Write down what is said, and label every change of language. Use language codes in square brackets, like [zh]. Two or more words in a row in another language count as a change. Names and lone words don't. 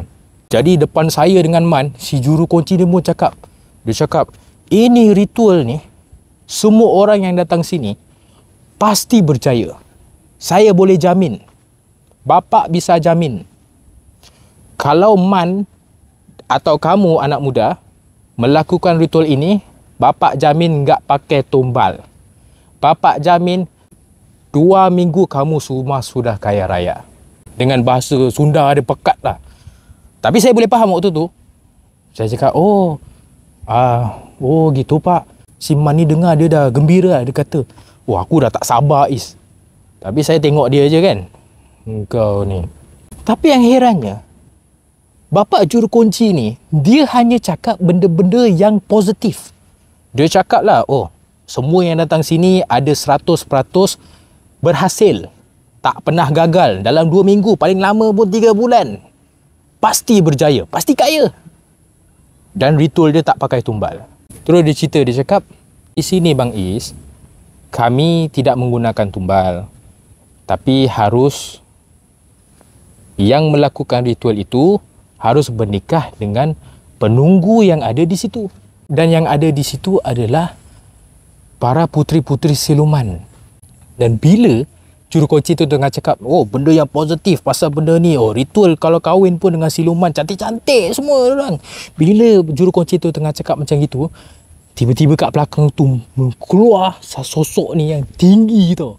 [ms] Jadi depan saya dengan Man, si juru kunci dia pun cakap. Dia cakap, ini ritual ni, semua orang yang datang sini pasti berjaya. Saya boleh jamin. [id] Bapak bisa jamin. Kalau Man atau kamu anak muda melakukan ritual ini, bapak jamin enggak pakai tumbal. Bapak jamin 2 minggu kamu semua sudah kaya raya. [ms] Dengan bahasa Sunda ada pekat lah. Tapi saya boleh faham waktu tu. Saya cakap, [id] oh gitu pak. [ms] Si Man ni dengar dia dah gembira. Dia kata, aku dah tak sabar Is. Tapi saya tengok dia je kan. Engkau ni. Tapi yang herannya, bapak juru kunci ni, dia hanya cakap benda-benda yang positif. Dia cakap lah, semua yang datang sini ada 100% berhasil. Tak pernah gagal. Dalam 2 minggu, paling lama pun 3 bulan. Pasti berjaya, pasti kaya. Dan ritual dia tak pakai tumbal. Terus dia cerita, dia cakap, di sini Bang Is, [id] kami tidak menggunakan tumbal. Tapi harus, yang melakukan ritual itu, harus bernikah dengan penunggu yang ada di situ. Dan yang ada di situ adalah para puteri-puteri siluman. [ms] Dan bila juru kunci tu tengah cakap, benda yang positif pasal benda ni, ritual kalau kahwin pun dengan siluman, cantik-cantik semua orang. Bila juru kunci tu tengah cakap macam gitu, tiba-tiba kat belakang tu keluar sosok ni yang tinggi tau.